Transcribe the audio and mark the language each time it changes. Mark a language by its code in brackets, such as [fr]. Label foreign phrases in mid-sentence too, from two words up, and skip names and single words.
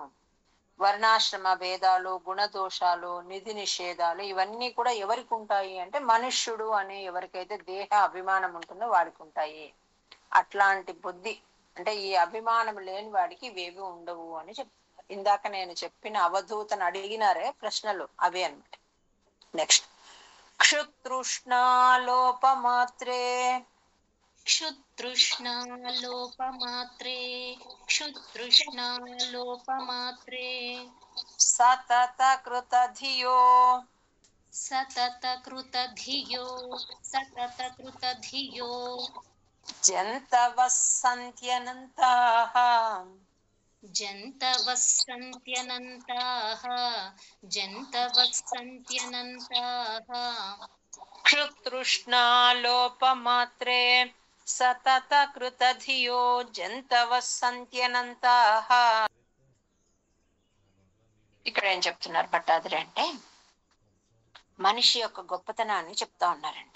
[te] వర్ణాశ్రమ భేదాలు, గుణదోషాలు, నిధి నిషేధాలు ఇవన్నీ కూడా ఎవరికి ఉంటాయి అంటే మనుష్యుడు అనే ఎవరికైతే దేహ అభిమానం ఉంటుందో వాడికి ఉంటాయి. అట్లాంటి బుద్ధి అంటే ఈ అభిమానం లేని వాడికి ఇవేవి ఉండవు అని చెప్తారు. ఇందాక నేను చెప్పిన అవధూతను అడిగినారే ప్రశ్నలు అవే అన్నమాట. [sa] నెక్స్ట్, క్షుతృష్ణాలోపమాత్రే क्षुतृष्णालोपमात्रे क्षुतृष्णालोपमात्रे సతతకృతధియో सततकृतधियो सततकृतधियो జంతవః సంత్యనంతాః जन्तवः सन्त्यनन्ताः जन्तवः सन्त्यनन्ताः క్షుతృష్ణాలోపమాత్రే సతతకృతధియో జంతవః సంత్యనంతాః. [te] ఇక్కడ ఏం చెప్తున్నారు భట్టాద్రి అంటే మనిషి యొక్క గొప్పతనాన్ని చెప్తా ఉన్నారండి.